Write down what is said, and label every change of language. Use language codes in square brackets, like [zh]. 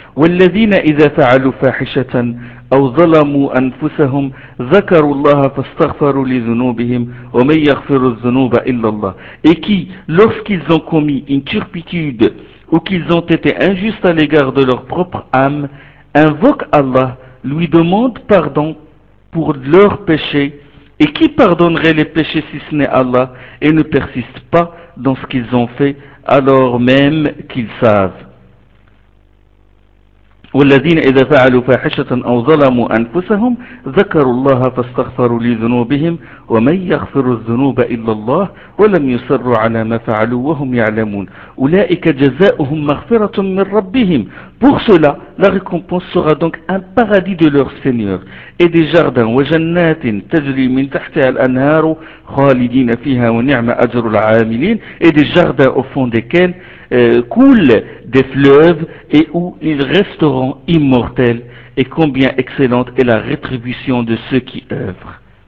[ar] وَالَّذِينَ إِذَا فَعَلُوا فَاحِشَةً أَوْ ظَلَمُوا أَنفُسَهُمْ ذَكَرُوا اللَّهَ فَاسْتَغْفَرُوا لِذُنُوبِهِمْ وَمَنْ يَغْفِرُ الذُّنُوبَ إِلَّا اللَّهُ [fr] Et qui, lorsqu'ils ont commis une turpitude ou qu'ils ont été injustes à l'égard de leur propre âme, invoquent Allah, lui demandent pardon pour leurs péchés Et qui pardonnerait les péchés si ce n'est Allah et ne persiste pas dans ce qu'ils ont fait alors même qu'ils savent. [ar] والذين إذا فعلوا فاحشة أو ظلموا أنفسهم ذكروا الله فاستغفروا لذنوبهم ومن يغفر الذنوب إلا الله ولم يصروا على ما فعلوا وهم يعلمون أولئك جزاؤهم مغفرة من ربهم. [fr] Pour cela, la récompense sera donc un paradis de leur Seigneur et des jardins [ar] وجنات تجري من تحتها الأنهار خالدين فيها ونعم أجر العاملين [fr] et des jardins au fond desquels coulent des fleuves et où ils resteront immortels, et combien excellente est la rétribution de ceux qui œuvrent.